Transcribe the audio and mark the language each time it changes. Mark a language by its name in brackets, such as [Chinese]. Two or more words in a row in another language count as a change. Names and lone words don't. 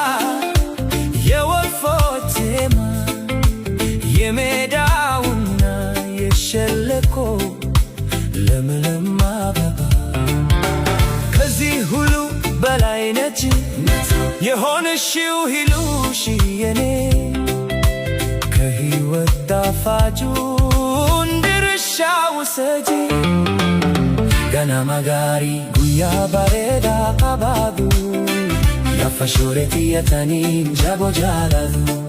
[Amharic] የወፎች ዜማ የሜዳውና የሸለቆ ለምለም አበባ። ከዚህ ሁሉ በላይ ነች የሆንሽው ሂሉሽ የኔ ከሕይወት ጣፋጩን ድርሻ ውሰጂ። [Oromo] Ganama gaarii guyyaa bareedaa qabaatu lafa shooretti yataniin jaboo jaalatu.